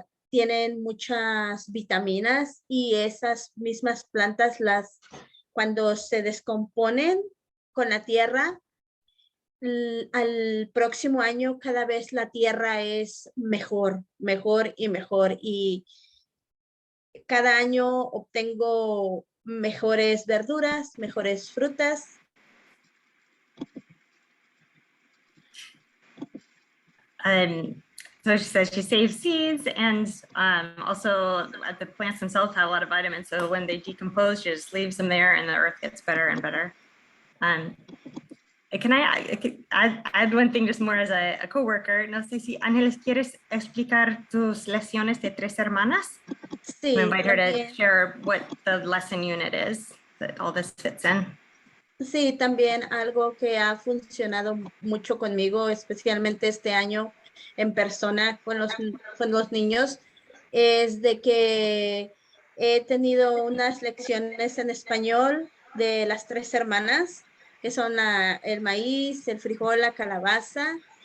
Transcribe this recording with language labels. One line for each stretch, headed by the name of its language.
Spanish: tienen muchas vitaminas, y esas mismas plantas cuando se descomponen con la tierra, al próximo año cada vez la tierra es mejor y mejor, y cada año obtengo mejores verduras, mejores frutas.
English: So she says she saves seeds, and also the plants themselves have a lot of vitamins. So when they decompose, she just leaves them there and the earth gets better and better. Can I add one thing just more as a coworker?
Spanish: No sé si Ángeles, ¿quieres explicar tus lecciones de tres hermanas? Sí,
English: We invite her to
Spanish: también.
English: share what the lesson unit is that all this fits in.
Spanish: Sí, también algo que ha funcionado mucho conmigo, especialmente este año en persona con los niños, es de que he tenido unas lecciones en español de las tres hermanas, que son el maíz, el frijol, la calabaza,